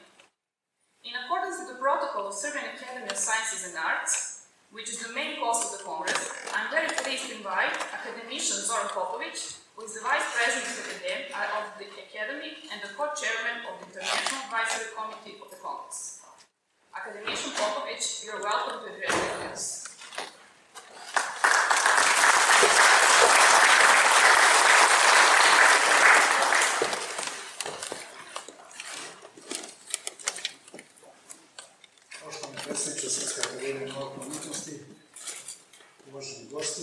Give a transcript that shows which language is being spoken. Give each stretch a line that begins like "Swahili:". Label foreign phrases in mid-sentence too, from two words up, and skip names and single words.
English: In accordance with the protocol of Serbian Academy of Sciences and Arts, which is the main cause of the Congress, I'm very pleased to invite academician Zoran Popović, who is the Vice President of the Academy and the co-chairman of the International Advisory Committee of the Congress. Academician Popović, you're welcome to address the audience.
Serbian: Poštovani predsjedniče Srpske akademije nauka i umetnosti, uvaženi gosti,